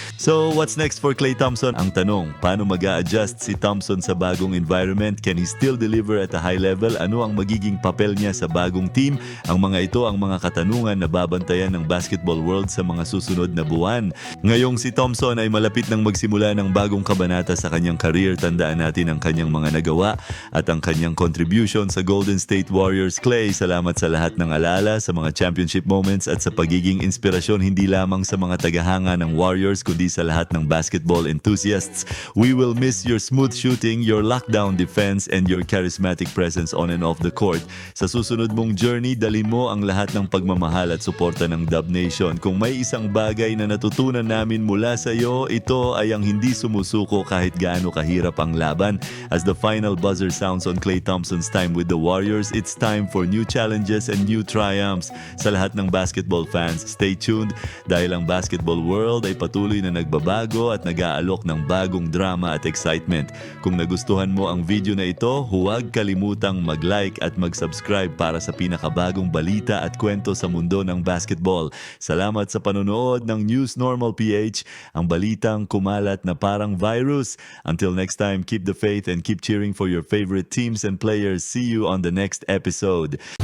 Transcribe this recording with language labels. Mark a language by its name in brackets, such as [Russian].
[English] So, what's next for Klay Thompson? [Filipino] Ang tanong, paano mag-a-adjust si Thompson sa bagong environment? [English] Can he still deliver at a high level? [Filipino] Ano ang magiging papel niya sa bagong team? Ang mga ito ang mga katanungan na babantayan ng basketball world sa mga susunod na buwan. Ngayong si Thompson ay malapit nang magsimula ng bagong kabanata sa kanyang career, tandaan natin ang kanyang mga nagawa at ang kanyang contribution sa Golden State Warriors. Klay, salamat sa lahat ng Pag-alaala sa mga championship moments at sa pagiging inspirasyon hindi lamang sa mga tagahanga ng Warriors kundi sa lahat ng basketball enthusiasts. [English] We will miss your smooth shooting, your lockdown defense, and your charismatic presence on and off the court. [Filipino] Sa susunod mong journey, dalhin mo ang lahat ng pagmamahal at suporta ng Dub Nation. Kung may isang bagay na natutunan namin mula sa iyo, ito ay ang hindi sumusuko kahit gaano kahirap ang laban. [English] As the final buzzer sounds on Klay Thompson's time with the Warriors, it's time for new challenges and new triumphs. [Filipino] Sa lahat ng basketball fans, [English] stay tuned [Filipino] dahil ang basketball world ay patuloy na nagbabago at nag-aalok ng bagong drama at excitement. Kung nagustuhan mo ang video na ito, huwag kalimutang mag-like at mag-subscribe para sa pinakabagong balita at kwento sa mundo ng basketball. Salamat sa panonood ng News Normal PH, ang balitang kumalat na parang virus. [English] Until next time, keep the faith and keep cheering for your favorite teams and players. See you on the next episode.